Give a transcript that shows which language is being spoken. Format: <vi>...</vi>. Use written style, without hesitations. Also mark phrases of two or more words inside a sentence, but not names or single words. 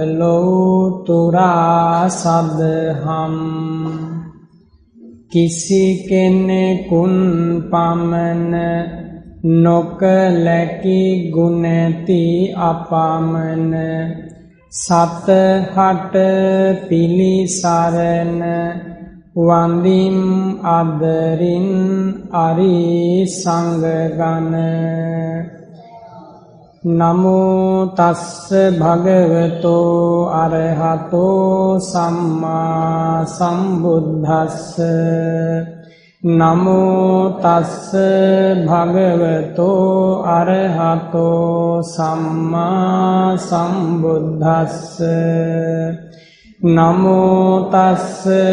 <si>ලෝතුරා සදහම් කිසි කෙනෙකුන් පමණ නොකලැකි ගුණති අපමණ සතහට පිළිසරණ වන්දිම් අදරින් අරි සංඝගණ</si> <pi>නමෝ තස්ස භගවතෝ අරහතෝ සම්මා සම්බුද්දස්ස නමෝ තස්ස භගවතෝ අරහතෝ සම්මා සම්බුද්දස්ස නමෝ තස්ස</pi>